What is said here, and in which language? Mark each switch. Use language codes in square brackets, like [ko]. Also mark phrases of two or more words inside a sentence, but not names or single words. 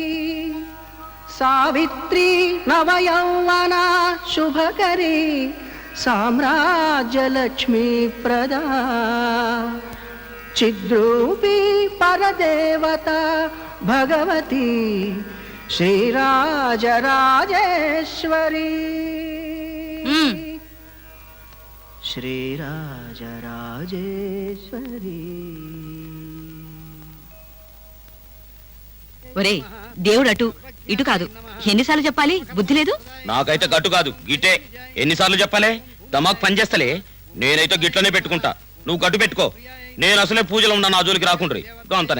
[sa] सावित्री नवयौवना शुभकरी साम्राज्यलक्ष्मी प्रदा चिद्रूपी परदेवता भगवती श्रीराजराजेश्वरी श्रीराजराजेश्वरी [te] ఒరే దేవుడు అటు ఇటు కాదు ఎన్నిసార్లు చెప్పాలి బుద్ధి లేదు నాకైతే గట్టు కాదు గిటే ఎన్నిసార్లు చెప్పాలే దమాక్ పనిచేస్తలే నేనైతే గిట్లనే పెట్టుకుంటా నువ్వు గట్టు పెట్టుకో నేను అసలే పూజలో ఉన్నా నా జోలికి రాకుండ్రి అంతనే